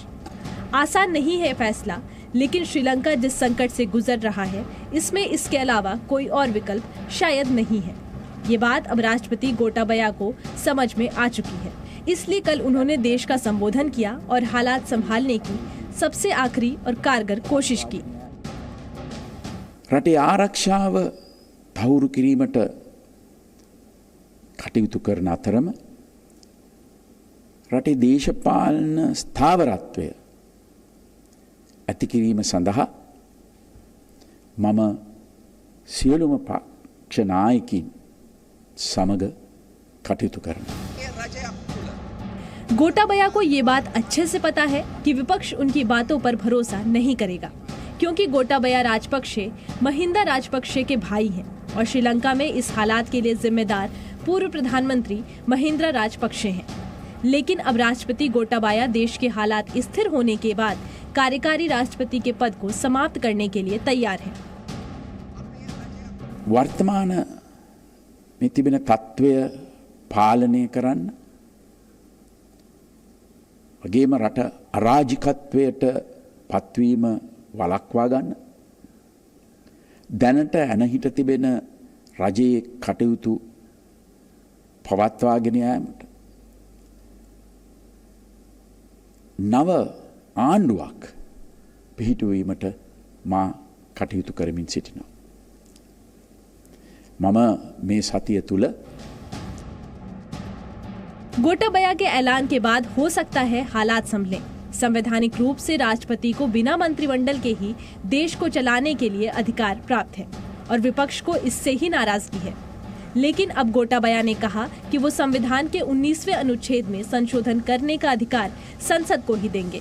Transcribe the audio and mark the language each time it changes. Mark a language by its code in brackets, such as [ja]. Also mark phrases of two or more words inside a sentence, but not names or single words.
[hi] आसान नहीं है फैसला, लेकिन श्रीलंका जिस संकट से गुजर रहा है, इसमें इसके अलावा कोई और विकल्प शायद नहीं है। ये बात अब राष्ट्रपति गोटाबया को समझ में आ चुकी है। इसलिए कल उन्होंने देश का संबोधन किया और हालात संभालने की सबसे आखिरी और कारगर कोशिश की। [si] රටේ ආරක්ෂාව තහවුරු කිරීමට කටයුතු කරන අතරම රටේ දේශපාලන ස්ථාවරත්වය ඇති කිරීම සඳහා මම සියලුම පක්ෂ නායකින් සමග කටයුතු කරනවා। [hi] गोटाबया को ये बात अच्छे से पता है कि विपक्ष उनकी बातों पर भरोसा नहीं करेगा, क्योंकि गोटाबया राजपक्षे महिंदा राजपक्षे के भाई हैं और श्रीलंका में इस हालात के लिए जिम्मेदार पूर्व प्रधानमंत्री महिंद्रा राजपक्षे हैं। लेकिन अब राष्ट्रपति गोटाबया देश के हालात स्थिर होने के बाद कार्यकारी राष्ट्रपति के पद को समाप्त करने के लिए तैयार हैं। वर्तमान में [si] තිබෙන තත්ත්වය පාලනය කරන්න වගේම රට අරාජිකත්වයට පත්වීම වළක්වා ගන්න දැනට ඇනහිට තිබෙන රජයේ කටයුතු පවත්වාගෙන යාමට නව ආණ්ඩුවක් පිහිටුවීමට මා කටයුතු කරමින් සිටිනවා। මම මේ සතිය තුල [hi] गोटाबया के ऐलान के बाद हो सकता है हालात संभलें। संवैधानिक रूप से राष्ट्रपति को बिना मंत्रिमंडल के ही देश को चलाने के लिए अधिकार प्राप्त है और विपक्ष को इससे ही नाराजगी है। लेकिन अब गोटाबया ने कहा कि वो संविधान के 19वें अनुच्छेद में संशोधन करने का अधिकार संसद को ही देंगे।